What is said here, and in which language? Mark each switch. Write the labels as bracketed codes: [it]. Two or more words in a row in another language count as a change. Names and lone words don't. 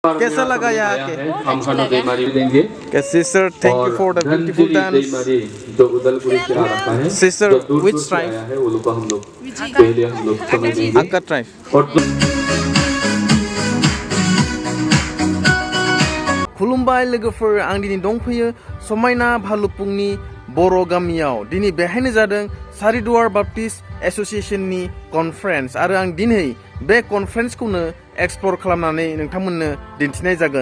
[hi] कैसा लगा यहाँ के? हम खाना देमारी देंगे। [en] Sister, thank you for the beautiful dance. जो उदलपुर से आ रखा है। सिस्टर, which tribe? [hi] है वो लोग हम लोग पहले हम लोग समझेंगे। [en] Akka tribe. [hi] और [brx] खुलुमबाय लोगोफोर, आं दिनै दंफैयो समायना भालुकपुंनि बर' गामियाव। दिनै बेहायनो जादों सारिदुवार बाप्टिस्ट एस'सिएशननि कनफारेन्स आरो आं दिनै बे कनफारेन्सखौनो एक्सप्लर खालामनानै नोंथांमोननो दिन्थिनाय जागोन।